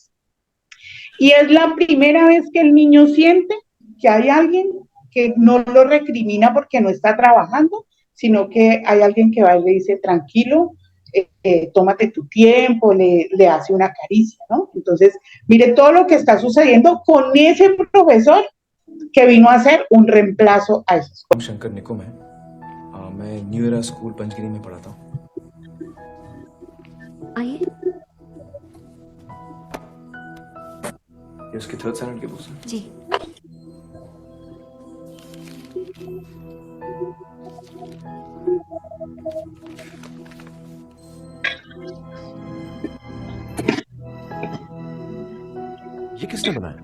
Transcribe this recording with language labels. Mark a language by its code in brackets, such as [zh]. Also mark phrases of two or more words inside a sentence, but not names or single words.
[es] Y es la primera vez que el niño siente que hay alguien que no lo recrimina porque no está trabajando, sino que hay alguien que va y le dice, tranquilo, tómate tu tiempo, le hace una caricia, ¿no? Entonces, mire todo lo que está sucediendo con ese profesor que vino a hacer un reemplazo a esos. [hi] शंकर निकुम है। मैं न्यू एरा स्कूल पंचगिरी में पढ़ाता हूँ। आइए। ये उसकी [en] third standard [hi] की बुक्स हैं। जी। ये किसने बनाया?